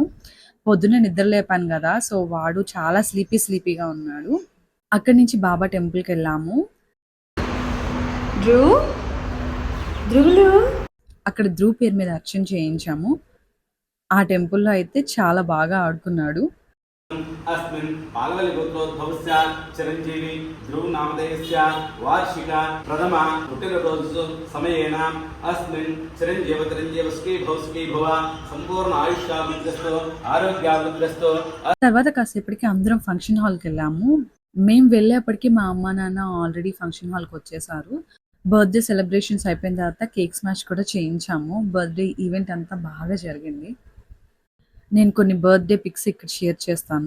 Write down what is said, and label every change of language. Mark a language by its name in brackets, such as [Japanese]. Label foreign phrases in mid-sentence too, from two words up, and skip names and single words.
[Telugu] పొద్దున్నే నిద్ర లేపాను గదా! సో, వాడు చాలా స్లీపీగా ఉన్నాడు. అక్కడి నుంచి బాబా టెంపుల్‌కెళ్ళాము. ధ్రువ్, ధ్రువులు అక్కడ ధ్రువ్ పేరు మీద అర్చన చేయించాము. ఆ టెంపుల్‌లో అయితే చాలా బాగా ఆడుకున్నాడు. [Sanskrit] अस्मिन् पाल्वलिगोत्रोद्भवस्य चिरञ्जीवी ध्रुवनामधेयस्य वार्षिक प्रथम पुट्टिनरोजु समयेन अस्मिन् चिरञ्जीवतरञ्जीवस्की भव संपूर्ण आयुष्याभिवृद्धिस्तु आरोग्याभिवृद्धिस्तु. [Telugu] తర్వాత కాసేపటికి అందరం ఫంక్షన్ హాల్‌కి వెళ్ళాము. మేము వెళ్ళేప్పటికి మా అమ్మ నాన్న [English] already function hallకి [Telugu] వచ్చేసారు. [English] birthday celebrations [Telugu] అయిపోయిన తర్వాత [English] cake smash [Telugu] కూడా చేయించాము. [English] birthday event [Telugu] అంతా బాగా జరిగింది. నేను కొన్ని [English] birthday pics [Telugu] ఇక్కడ షేర్ చేస్తాను.